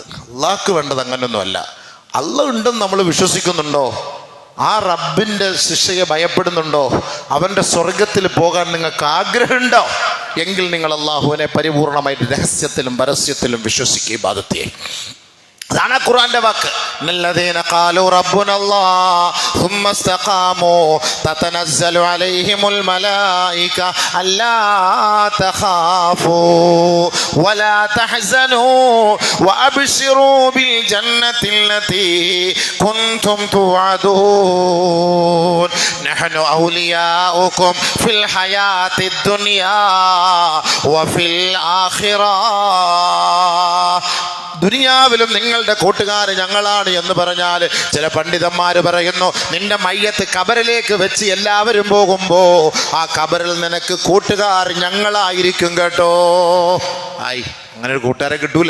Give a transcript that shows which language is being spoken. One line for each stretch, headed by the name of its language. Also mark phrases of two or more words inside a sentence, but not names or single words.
Malayalam: അള്ളാഹ്ക്ക് വേണ്ടത് അങ്ങനെയൊന്നുമല്ല. അള്ളാഹ് ഉണ്ടെന്ന് നമ്മൾ വിശ്വസിക്കുന്നുണ്ടോ? ആ റബ്ബിൻ്റെ ശിക്ഷയെ ഭയപ്പെടുന്നുണ്ടോ? അവൻ്റെ സ്വർഗത്തിൽ പോകാൻ നിങ്ങൾക്ക് ആഗ്രഹമുണ്ടോ? എങ്കിൽ നിങ്ങൾ അള്ളാഹുവിനെ പരിപൂർണമായിട്ട് രഹസ്യത്തിലും പരസ്യത്തിലും വിശ്വസിക്കുക, ഇബാദത്തെ. അതാണ് ഖുർആന്റെ വാക്ക്.
Arabic: الذين قالوا ربنا الله ثم استقاموا تتنزل عليهم الملائكة ألا تخافوا ولا تحزنوا وأبشروا بالجنة التي كنتم توعدون نحن أولياؤكم في الحياة الدنيا وفي الآخرة.
Malayalam: ദുനിയാവിലും നിങ്ങളുടെ കൂട്ടുകാർ ഞങ്ങളാണ് എന്ന് പറഞ്ഞാൽ ചില പണ്ഡിതന്മാർ പറയുന്നു, നിന്റെ മയ്യത്ത് കബറിലേക്ക് വെച്ച് എല്ലാവരും പോകുമ്പോ ആ കബറിൽ നിനക്ക് കൂട്ടുകാർ ഞങ്ങളായിരിക്കും കേട്ടോ. ആയി അങ്ങനെ ഒരു കൂട്ടുകാരെ കിട്ടൂലേ?